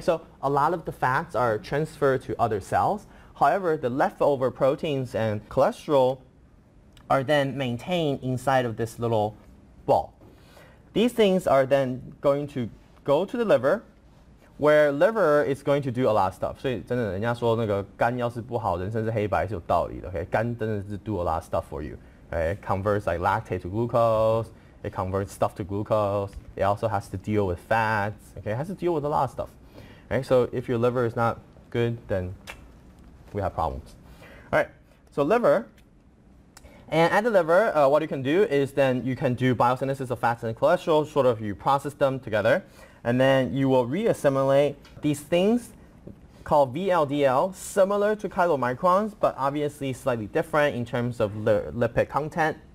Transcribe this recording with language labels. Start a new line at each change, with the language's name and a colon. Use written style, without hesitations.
English: So a lot of the fats are transferred to other cells. However, the leftover proteins and cholesterol are then maintained inside of this little ball. These things are then going to go to the liver, where liver is going to do a lot of stuff.
Chinese: 所以真的人家说那个肝要是不好，人生是黑白是有道理的。
English: Okay?
Chinese: 肝真的是
English: do a lot of stuff for you. Okay? It converts like lactate to glucose. It converts stuff to glucose. It also has to deal with fats. Okay? It has to deal with a lot of stuff. Okay? So if your liver is not good, then we have problems. All right, so liver. And at the liver, what you can do is then you can do biosynthesis of fats and cholesterol, sort of you process them together, and then you will reassimilate these things called VLDL, similar to chylomicrons, but obviously slightly different in terms of lipid content.